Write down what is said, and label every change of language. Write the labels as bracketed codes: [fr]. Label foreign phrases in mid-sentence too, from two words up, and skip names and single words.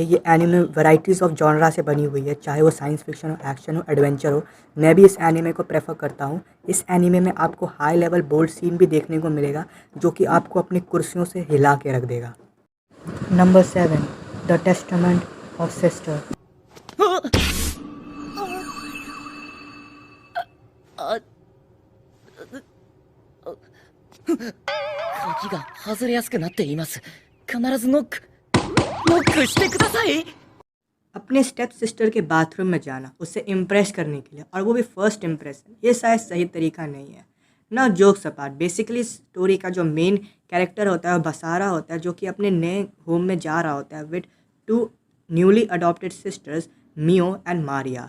[hi] ये [en] anime varieties of genre [hi] से बनी हुई है, चाहे वो [en] science fiction [hi] हो, एक्शन हो, एडवेंचर हो। मैं भी इस एनिमे को प्रेफर करता हूँ। इस एनिमे में आपको [en] high level bold scene [hi] भी देखने को मिलेगा जो कि आपको अपनी कुर्सियों से हिला के रख देगा। नंबर 7, द टेस्टामेंट ऑफ सिस्टर। [ja] 鍵が外れやすくなっています。必ずノックしてください。 [hi] अपने [en] step sister [hi] के बाथरूम में जाना उसे इम्प्रेस करने के लिए, और वो भी [en] first impression, [hi] ये शायद सही तरीका नहीं है ना। [en] jokes apart, basically story [hi] का जो [en] main character [hi] होता है वो बसारा होता है, जो कि अपने नए होम में जा रहा होता है [en] with 2 newly adopted sisters, Mio and Maria.